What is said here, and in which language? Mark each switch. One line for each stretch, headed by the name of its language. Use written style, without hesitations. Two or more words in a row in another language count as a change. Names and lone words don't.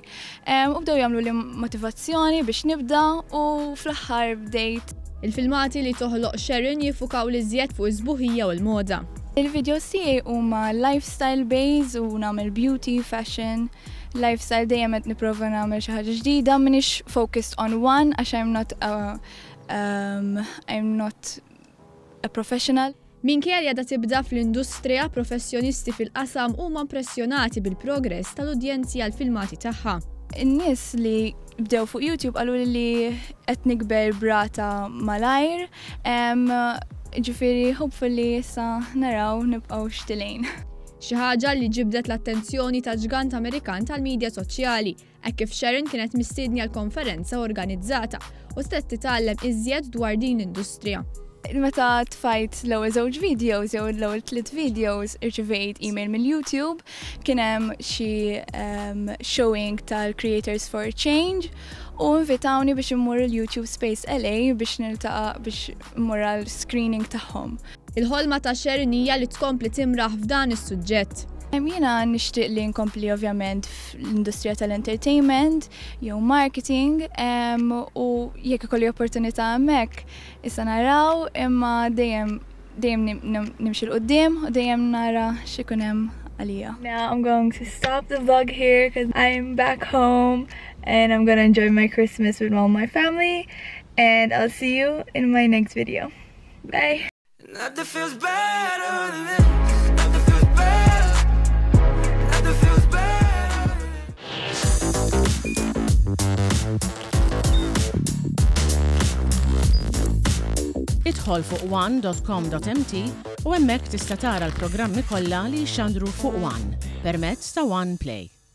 Maltese: U bdew jagħmlu li motivazzjoni biex nibda u fl-aħħar bdejt. Il-filmati li toħloq Sharon jiffukaw li żjed fuq is-sbuħija u l-moda. Il-videos tiegħi huma
English: lifestyle based
Maltese: u nagħmel
English: beauty, fashion.
Maltese: Lifestyle dejjem qed nipprova nagħmel xi ħaġa ġdida, m'iniex
English: focused on one
Maltese: għax
English: I'm not a professional.
Maltese: Minkejja li għadha tibda fl-industrija, professjonisti fil-qasam huma impressjonati bil-progress tal-udjenzi għall-filmati tagħha. In-nies li bdew fuq YouTube qalu li qed nikber brata malajr, ġifieri hopefully issa naraw nibqgħu xtilejn. Xi ħaġa li ġibdet l-attenzjoni ta' ġgant Amerikan tal-midja soċjali, hekk kif Sharon kienet mistiedni għal konferenza organizzata u stet titgħallem iżjed dwar din l-industrija. Meta tfajt l-ewwel żewġ videos jew l-ewwel 3 videos irċivejt email mill-YouTube, kien hemm xi showing tal-Creators for Change u invitawni biex immur l-YouTube Space LA biex niltaqa' biex immur għall-screening tagħhom. Il-ħolma ta' Sharon hija li tkompli timraħ f'dan is-suġġett. Jiena nixtieq li nkompli ovvjament fl-industrija tal-entertainment jew marketing u jekk ikolli opportunità hemmhekk issa naraw imma dejjem nimxi l qudiem u dejjem nara x'ikun hemm għalija.
English: Now I'm going to stop the vlog here because I'm back home and I'm going to enjoy my Christmas with all my family and I'll see you in my next video. Bye. Nothing feels better than this. Nothing feels better. Nothing feels better.
Maltese: Idħol fuq one.com.mt u hemmhekk tista' tara l-programmi kollha li jxandru fuq One permezz ta' One Play.